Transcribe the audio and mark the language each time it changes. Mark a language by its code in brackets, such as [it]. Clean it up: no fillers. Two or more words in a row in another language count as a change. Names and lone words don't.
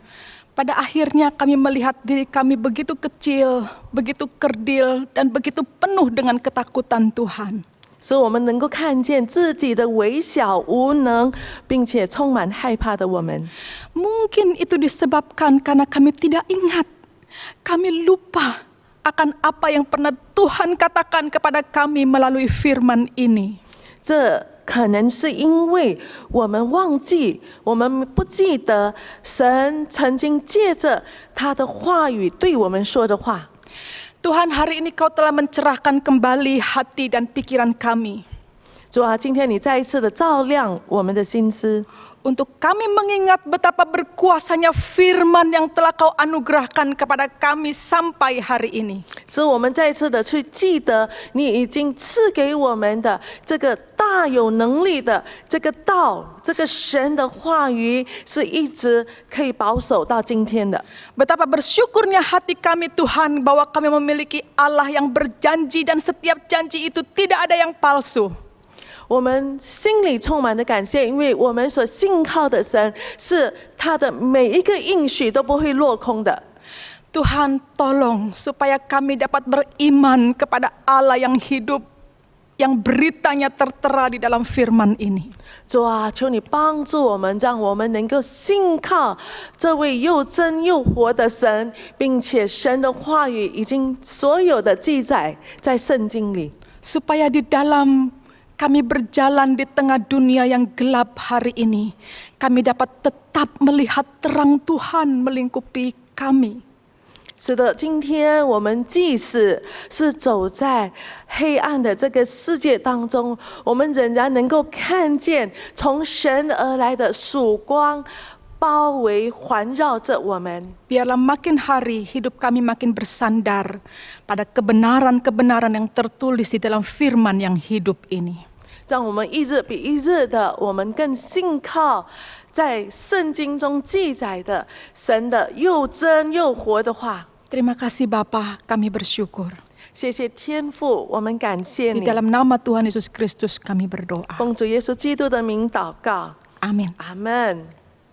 [id] Pada akhirnya kami melihat diri kami begitu kecil, begitu kerdil, dan begitu penuh dengan ketakutan Tuhan. [zh] 使我们能够看见自己的微小无能，并且充满害怕的我们。 [id] Mungkin itu disebabkan karena kami tidak ingat, kami lupa akan apa yang pernah Tuhan katakan kepada kami melalui firman ini. [zh] 这可能是因为我们忘记，我们不记得神曾经借着他的话语对我们说的话。 [id] Tuhan, hari ini Kau telah mencerahkan kembali hati dan pikiran kami. [zh] 主啊，今天你再一次的照亮我们的心思， [id] Untuk kami mengingat betapa berkuasanya firman yang telah Kau anugerahkan kepada kami sampai hari ini. [zh] 使我们再次的去记得你已经赐给我们的这个大有能力的这个道，这个神的话语是一直可以保守到今天的。 [id] Betapa bersyukurnya hati kami Tuhan bahwa kami memiliki Allah yang berjanji dan setiap janji itu tidak ada yang palsu. [zh] 我们心里充满了感谢，因为我们所信靠的神是他的每一个应许都不会落空的。 [id] Tuhan, tolong supaya kami dapat beriman kepada Allah yang hidup, yang beritanya tertera di dalam firman ini. [zh] 主啊，求你帮助我们，让我们能够信靠这位又真又活的神，并且神的话语已经所有的记载在圣经里。 [id] Supaya di dalam kami berjalan di tengah dunia yang gelap hari ini, kami dapat tetap melihat terang Tuhan melingkupi kami. [zh] 是的，今天我们即使是走在黑暗的这个世界当中，我们仍然能够看见从神而来的曙光包围环绕着我们。 [id] Biarlah makin hari hidup kami makin bersandar pada kebenaran-kebenaran yang tertulis di dalam firman yang hidup ini. [zh] 让我们一日比一日的，我们更信靠在圣经中记载的神的又真又活的话。 [id] Terima kasih Bapa, kami bersyukur. [zh] 谢谢天父，我们感谢 [id] Di [zh] 你。 [id] dalam nama Tuhan Yesus Kristus kami berdoa. [zh] 奉主耶稣基督的名祷告， [id] Amin. [zh] 阿门。